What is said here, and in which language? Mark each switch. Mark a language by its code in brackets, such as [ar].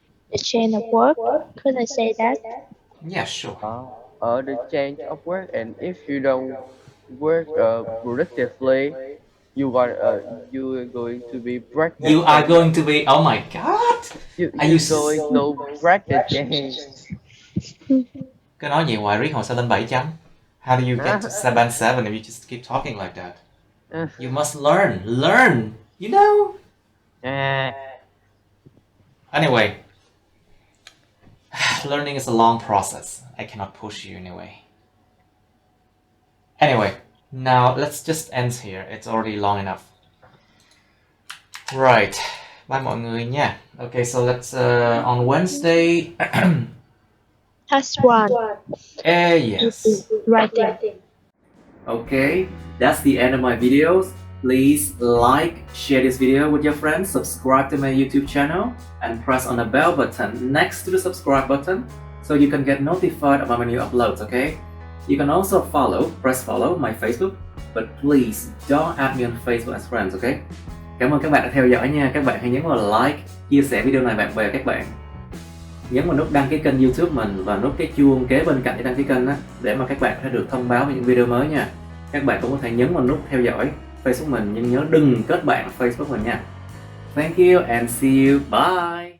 [en] the chain of work. Could I say that? Yeah, sure. The change of work, and if you don't work productively, you are going to be break the You are chain. going to be. Oh my God. Are you You're going to break the chain. [vi] Cứ nói nhiều hoài riết hồi sao lên 7 chấm? [en] How do you get to 7 if you just keep talking like that? You must learn. You know. Anyway, learning is a long process. I cannot push you anyway. Anyway, now let's just end here. It's already long enough. Right. Bye [vi] mọi người nha. [en] Okay, so let's on Wednesday. Task 1. Yes. Writing. Okay, that's the end of my videos. Please like, share this video with your friends, subscribe to my YouTube channel, and press on the bell button next to the subscribe button so you can get notified about my new uploads, okay? You can also press follow my Facebook, but please don't add me on Facebook as friends, okay? [vi] Cảm ơn các bạn đã theo dõi nha. Các bạn hãy nhấn vào like, chia sẻ video này bạn bè các bạn. Nhấn vào nút đăng ký kênh YouTube mình và nút cái chuông kế bên cạnh để đăng ký kênh á, để mà các bạn có thể được thông báo về những video mới nha. Các bạn cũng có thể nhấn vào nút theo dõi Facebook mình, nhưng nhớ đừng kết bạn Facebook mình nha. [en] Thank you and see you. Bye.